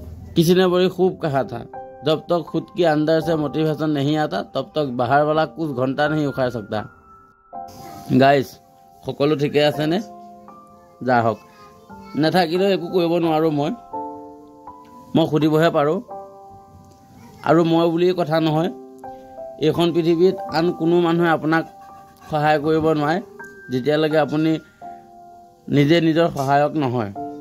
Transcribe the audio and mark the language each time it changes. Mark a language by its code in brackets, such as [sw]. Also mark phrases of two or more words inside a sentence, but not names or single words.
[hi] किसी ने बड़ी खूब कहा था, जब तक खुद के अंदर से मोटिवेशन नहीं आता तब तक बाहर वाला कुछ घंटा नहीं उखाड़ सकता। [as] गाइस সকলো ঠিকে আছে নে? যা হওক, নাথাকিলেও একো কৰিব নোৱাৰো। মই সুধিবহে পাৰোঁ। আৰু মই বুলি কথা নহয়, এইখন পৃথিৱীত আন কোনো মানুহে আপোনাক সহায় কৰিব নোৱাৰে যেতিয়ালৈকে আপুনি নিজে নিজৰ সহায়ক নহয়।